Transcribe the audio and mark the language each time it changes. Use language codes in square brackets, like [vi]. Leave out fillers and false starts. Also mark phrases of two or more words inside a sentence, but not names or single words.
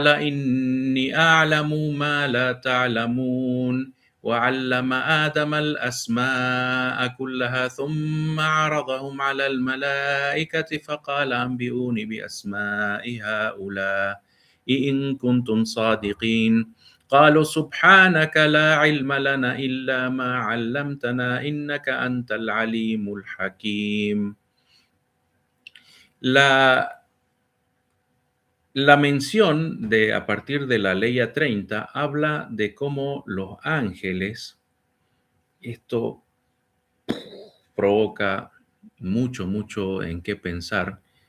[ar] إني أعلم ما لا تعلمون وعلم آدم الأسماء كلها ثم عرضهم على الملائكة فقال أنبئوني بأسماء هؤلاء إن كنتم صادقين قالوا سبحانك لا علم لنا إلا ما علمتنا إنك أنت العليم الحكيم. [es] La mención de a partir de la Leya 30 habla de cómo los ángeles, esto provoca mucho en qué pensar.